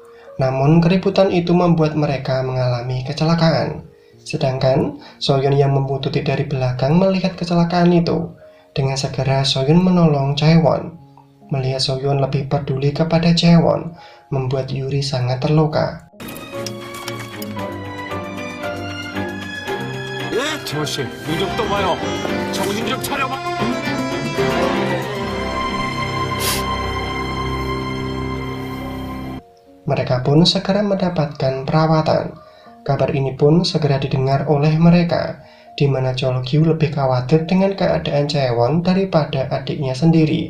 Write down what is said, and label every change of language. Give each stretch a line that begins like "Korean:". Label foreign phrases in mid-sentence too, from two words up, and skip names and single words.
Indonesian: Namun keributan itu membuat mereka mengalami kecelakaan. Sedangkan Soyun yang membuntuti dari belakang melihat kecelakaan itu. Dengan segera Soyun menolong Chaewon. Melihat Soyun lebih peduli kepada Chaewon, membuat Yuri sangat terluka.
Korean: 재원 씨, 눈 좀 떠봐요. 정신 좀 차려봐.
Indonesian: Mereka pun segera mendapatkan perawatan. Kabar ini pun segera didengar oleh mereka, di mana Cholgyu lebih khawatir dengan keadaan Chaewon daripada adiknya sendiri.